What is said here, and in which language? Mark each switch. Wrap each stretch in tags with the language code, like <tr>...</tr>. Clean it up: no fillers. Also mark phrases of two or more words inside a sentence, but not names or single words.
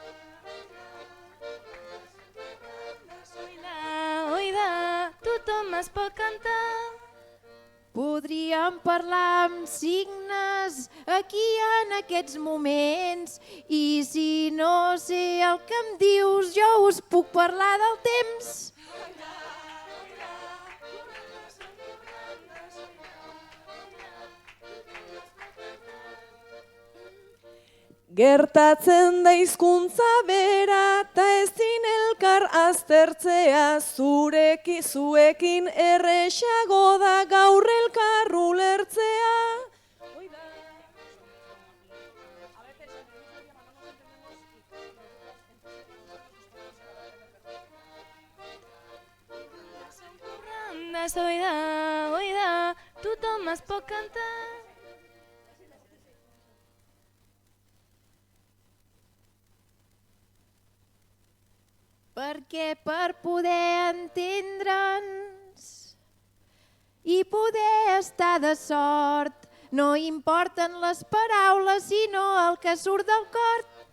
<ca>Oida, tothom es pot cantar. Podríem parlar amb signes aquí en aquests moments i si no sé el que em dius jo us puc parlar del temps.</ca> <eu>Gertatzen da hizkuntza bera, ta ezin elkar aztertzea, zuekin erresago da gaur elkar ulertzea. Oida,</eu> <ca>tothom es pot cantar. Perquè per poder entendre'ns i poder estar de sort no importen les paraules sinó el que surt del cor.</ca>